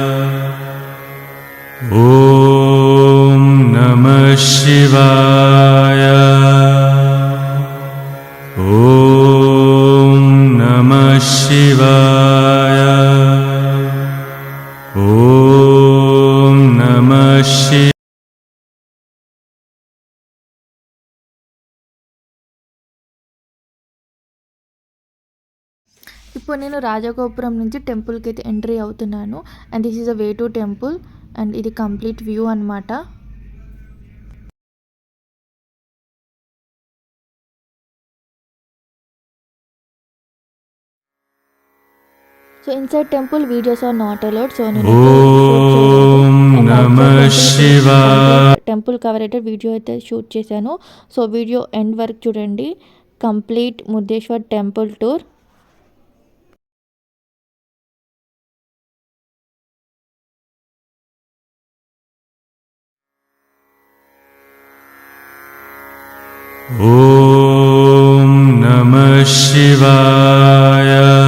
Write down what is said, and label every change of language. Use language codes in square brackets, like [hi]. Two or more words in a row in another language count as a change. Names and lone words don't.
[sa] ॐ नमः शिवाय. ॐ नमः शिवाय. ॐ नमः शिवाय. [te] ఇప్పుడు నేను రాజగోపురం నుంచి టెంపుల్కి అయితే ఎంట్రీ అవుతున్నాను. [en] and this is a way to temple, and ఇది complete view అనమాట. so inside temple videos are not allowed. [te] సో నేను [en] temple cover [te] అయితే వీడియో అయితే షూట్ చేశాను. సో [en] video end [te] వరకు చూడండి. [en] complete Murudeshwar temple tour. [sa] ॐ नमः शिवाय.